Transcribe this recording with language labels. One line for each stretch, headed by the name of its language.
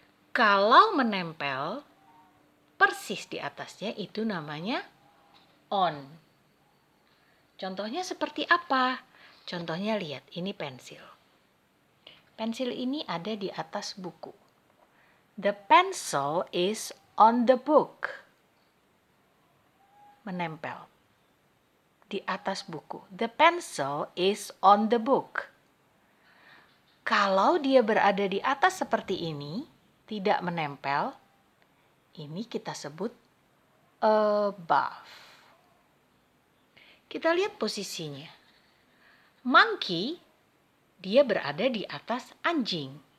Indonesian: Kalau menempel, persis di atasnya itu namanya on. Contohnya seperti apa? Contohnya lihat, ini pensil. Pensil ini ada di atas buku.
English: The pencil is on the book.
Indonesian: Menempel di atas buku.
English: The pencil is on the book.
Indonesian: Kalau dia berada di atas seperti ini, tidak menempel, ini kita sebut above. Kita lihat posisinya. Monkey, dia berada di atas anjing.